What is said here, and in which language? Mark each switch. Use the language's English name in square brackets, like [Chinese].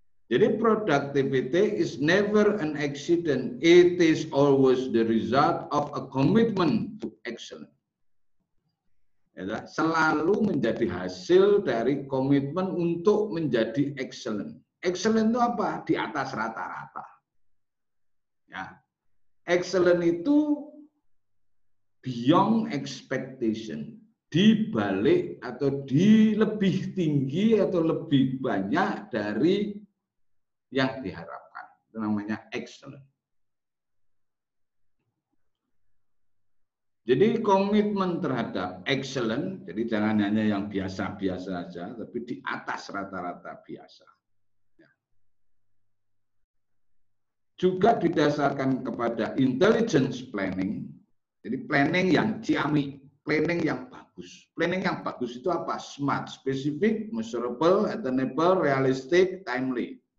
[English] Jadi productivity is never an accident. It is always the result of a commitment to excellence. [Indonesian] Ya, selalu menjadi hasil dari komitmen untuk menjadi excellent. Excellent itu apa? Di atas rata-rata. Ya. [English] Excellent itu beyond expectation. [Indonesian] Di balik atau di lebih tinggi atau lebih banyak dari yang diharapkan. Itu namanya excellent. Jadi komitmen terhadap excellent, jadi jangan hanya yang biasa-biasa saja, tapi di atas rata-rata biasa. Juga didasarkan kepada intelligence planning, jadi planning yang ciamik, planning yang bagus. Planning yang bagus itu apa? [English] Smart, specific, measurable, attainable, realistic, timely.